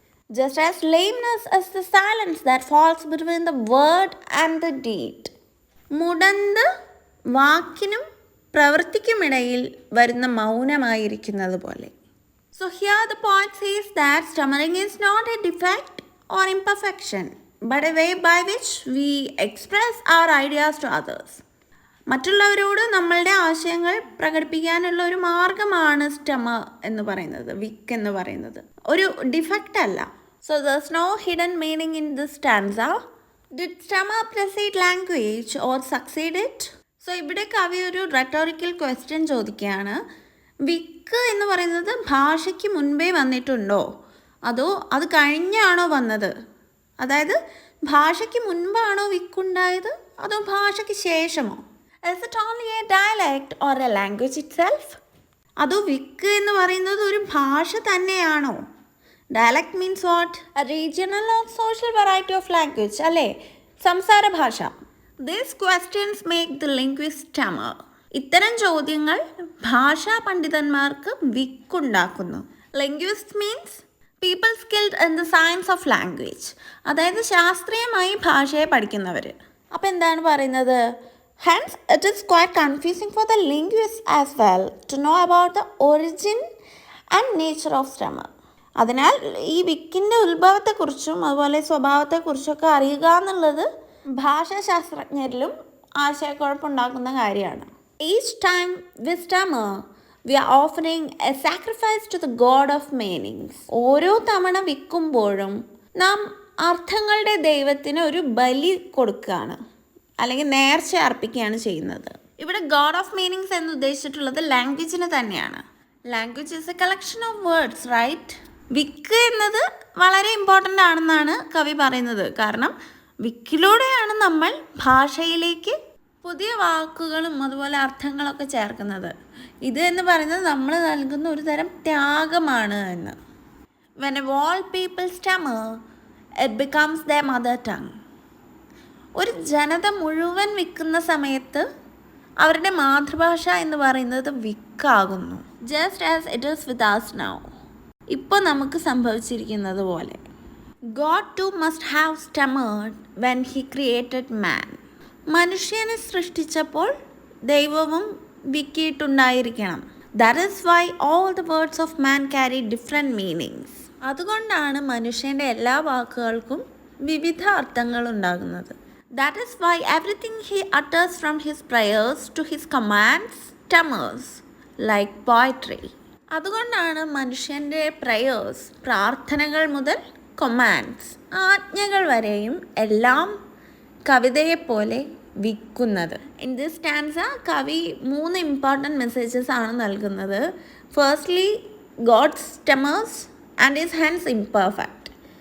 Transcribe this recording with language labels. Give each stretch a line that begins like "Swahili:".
English: Just as lameness is the silence that falls between the word and the deed.
Malayalam: മുടന്ത് വാക്കിനും പ്രവൃത്തിക്കുമിടയിൽ വരുന്ന മൗനമായിരിക്കുന്നത് പോലെ.
English: So here the poet says that stammering is not a defect or imperfection, but a way by which we express our ideas to others.
Malayalam: മറ്റുള്ളവരോട് നമ്മളുടെ ആശയങ്ങൾ പ്രകടിപ്പിക്കാനുള്ള ഒരു മാർഗമാണ് Starmer എന്ന് പറയുന്നത്, വിക്ക് എന്ന് പറയുന്നത്. ഒരു ഡിഫക്റ്റ് അല്ല.
English: So there's no hidden meaning in this stanza. Did stammer precede language or succeed it?
Malayalam: So ഇവിടെ കവി ഒരു റെട്ടോറിക്കൽ ക്വസ്റ്റ്യൻ ചോദിക്കുകയാണ്. വിക്ക് എന്ന് പറയുന്നത് ഭാഷയ്ക്ക് മുൻപേ വന്നിട്ടുണ്ടോ അതോ അത് കഴിഞ്ഞാണോ വന്നത്? അതായത് ഭാഷയ്ക്ക് മുൻപാണോ വിക്കുണ്ടായത് അതോ ഭാഷയ്ക്ക് ശേഷമോ?
English: Is it only a dialect or a language itself?
Malayalam: അതോ വിക്ക് എന്ന് പറയുന്നത് ഒരു ഭാഷ തന്നെയാണോ?
English: Dialect means what? A regional or social variety of language
Malayalam: അല്ലേ, സംസാര ഭാഷ.
English: These questions make the linguist stammer.
Malayalam: ഇത്തരം ചോദ്യങ്ങൾ ഭാഷാ പണ്ഡിതന്മാർക്ക് വിക്കുണ്ടാക്കുന്നു.
English: Linguist means people skilled in the science of language.
Malayalam: അതായത് ശാസ്ത്രീയമായി ഭാഷയെ പഠിക്കുന്നവർ. അപ്പോൾ എന്താണ് പറയുന്നത്?
English: Hence, it is quite confusing for the linguists as well to know about the origin and nature of stammer.
Malayalam: അതിനാൽ ഈ വിക്കിൻ്റെ ഉത്ഭവത്തെക്കുറിച്ചും അതുപോലെ സ്വഭാവത്തെക്കുറിച്ചൊക്കെ അറിയുക എന്നുള്ളത് ഭാഷാശാസ്ത്രജ്ഞരിലും ആശയക്കുഴപ്പമുണ്ടാക്കുന്ന കാര്യമാണ്.
English: Each time we stammer, we are offering a sacrifice to the god of meanings.
Malayalam: ഓരോ തവണ വിക്കുമ്പോഴും നാം അർത്ഥങ്ങളുടെ ദൈവത്തിന് ഒരു ബലി കൊടുക്കുകയാണ്, അല്ലെങ്കിൽ നേർച്ച അർപ്പിക്കുകയാണ് ചെയ്യുന്നത്. ഇവിടെ ഗോഡ് ഓഫ് മീനിങ്സ് എന്ന് ഉദ്ദേശിച്ചിട്ടുള്ളത് ലാംഗ്വേജിന് തന്നെയാണ്.
English: Language is a collection of words, right?
Malayalam: വിക്ക് എന്നത് വളരെ ഇമ്പോർട്ടൻ്റ് ആണെന്നാണ് കവി പറയുന്നത്. കാരണം വിക്കിലൂടെയാണ് നമ്മൾ ഭാഷയിലേക്ക് പുതിയ വാക്കുകളും അതുപോലെ അർത്ഥങ്ങളൊക്കെ ചേർക്കുന്നത്. ഇത് എന്ന് പറയുന്നത് നമ്മൾ നൽകുന്ന ഒരു തരം ത്യാഗമാണ് എന്ന്.
English: When a wall people stammer, it becomes their mother tongue.
Malayalam: ഒരു ജനത മുഴുവൻ വിൽക്കുന്ന സമയത്ത് അവരുടെ മാതൃഭാഷ എന്ന് പറയുന്നത് വിക്കാകുന്നു.
English: Just as it is with us now.
Malayalam: ഇപ്പോൾ നമുക്ക് സംഭവിച്ചിരിക്കുന്നത് പോലെ.
English: God too must have stammered when he created man.
Malayalam: മനുഷ്യനെ സൃഷ്ടിച്ചപ്പോൾ ദൈവവും വിക്കിയിട്ടുണ്ടായിരിക്കണം.
English: That is why all the words of man carry different meanings.
Malayalam: അതുകൊണ്ടാണ് മനുഷ്യൻ്റെ എല്ലാ വാക്കുകൾക്കും വിവിധ അർത്ഥങ്ങൾ ഉണ്ടാകുന്നത്.
English: That is why everything he utters from his prayers to his commands stammers like poetry.
Malayalam: അതുകൊണ്ടാണ് മനുഷ്യൻ്റെ പ്രയേഴ്സ്, പ്രാർത്ഥനകൾ മുതൽ കൊമാൻഡ്സ്, ആജ്ഞകൾ വരെയും എല്ലാം കവിതയെപ്പോലെ വിൽക്കുന്നത്.
English: in this stanza കവി 3 important messages
Malayalam: ആണ് നൽകുന്നത്.
English: Firstly, god stammers and is hence imperfect.